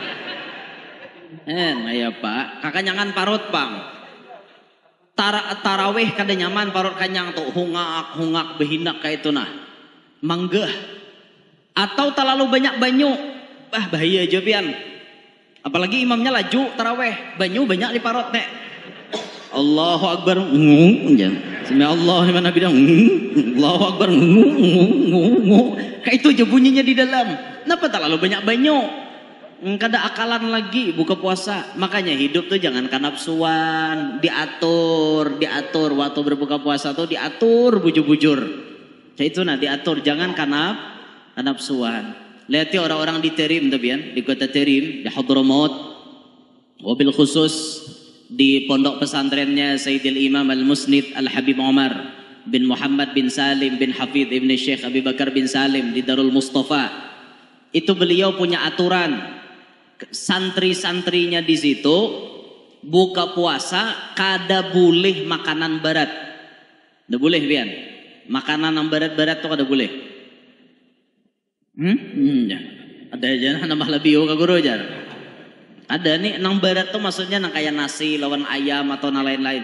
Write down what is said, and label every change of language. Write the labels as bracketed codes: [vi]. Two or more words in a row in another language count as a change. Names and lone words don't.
[bjn] Ya pak, kakanyangan parot bang. Taraweh kada nyaman parot kanyang tuh hungak behinak kayak itu nah. Manggah. Atau terlalu banyak banyu. Bahaya aja pian. Apalagi imamnya laju taraweh, banyu banyak di parot nek. [ar] الله أكبر. سمع الله لمن حمده. الله أكبر. [bjn] Kayak itu aja bunyinya di dalam. Kenapa terlalu banyak banyu? Kada akalan lagi buka puasa. Makanya hidup tuh jangan kanapsuan, diatur waktu berbuka puasa tuh diatur bujur-bujur. Kayak itu nah diatur, jangan kanapsuan. Lihat orang-orang di Terim tuh di kota Terim, di Hadramaut, [ar] وبالخصوص [bjn] di pondok pesantrennya Sayyidil Imam Al-Musnid Al-Habib Umar bin Muhammad bin Salim bin Hafidh Ibn Syekh Abi Bakar bin Salim di Darul Mustafa. Itu beliau punya aturan, santri-santrinya di situ buka puasa kada boleh makanan barat. Nggak boleh pian. Makanan yang barat-barat tuh kada boleh. Ya. Ada aja nama lebih ke guru aja. Ada nih nang barat tuh maksudnya nang kayak nasi lawan ayam atau nang lain-lain.